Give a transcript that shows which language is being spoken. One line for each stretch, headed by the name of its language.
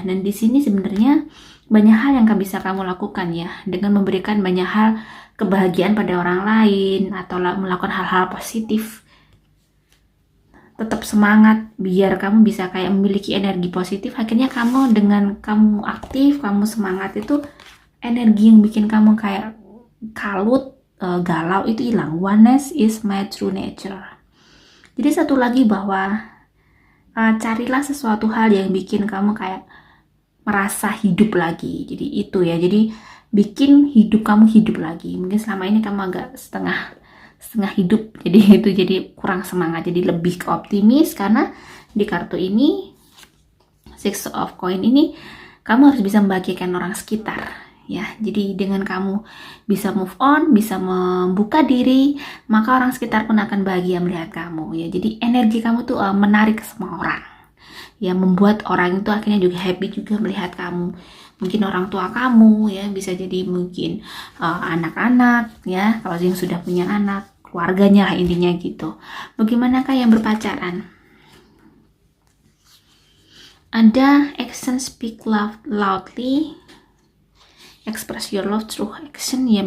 Indonesian: Dan di sini sebenarnya banyak hal yang bisa kamu lakukan ya, dengan memberikan banyak hal kebahagiaan pada orang lain atau melakukan hal-hal positif. Tetap semangat biar kamu bisa kayak memiliki energi positif. Akhirnya kamu, dengan kamu aktif, kamu semangat, itu energi yang bikin kamu kayak kalut, galau itu hilang.
English: Oneness is my true nature.
Indonesian: Jadi satu lagi bahwa carilah sesuatu hal yang bikin kamu kayak merasa hidup lagi. Jadi itu ya, jadi bikin hidup kamu hidup lagi. Mungkin selama ini kamu agak setengah hidup, jadi itu jadi kurang semangat. Jadi lebih ke optimis, karena di kartu ini Six of Coin ini kamu harus bisa membahagiakan orang sekitar ya. Jadi dengan kamu bisa move on, bisa membuka diri, maka orang sekitar pun akan bahagia melihat kamu ya. Jadi energi kamu tuh menarik ke semua orang ya, membuat orang itu akhirnya juga happy juga melihat kamu. Mungkin orang tua kamu ya, bisa jadi mungkin anak-anak ya, kalau yang sudah punya anak, keluarganya lah intinya gitu. Bagaimanakah yang berpacaran? Ada
English: action speak loudly, express your love through action
Indonesian: ya.